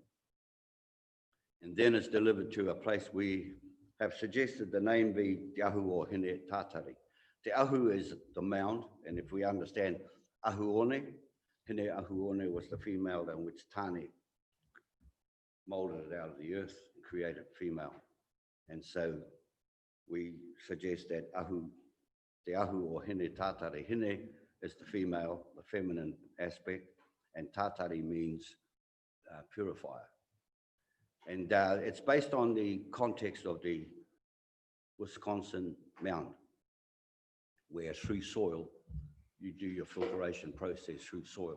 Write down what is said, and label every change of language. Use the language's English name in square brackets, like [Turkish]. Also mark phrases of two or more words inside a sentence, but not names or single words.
[English] And then it's delivered to a place we have suggested the name be Te Ahu o Hine Tātari. Te ahu is the mound, and if we understand ahuone, hine ahuone was the female in which Tane molded it out of the earth and created female. And so we suggest that te ahu or hine tātare, hine is the female, the feminine aspect, and tātare means purifier. And it's based on the context of the Wisconsin mound, where through soil, you do your filtration process through soil.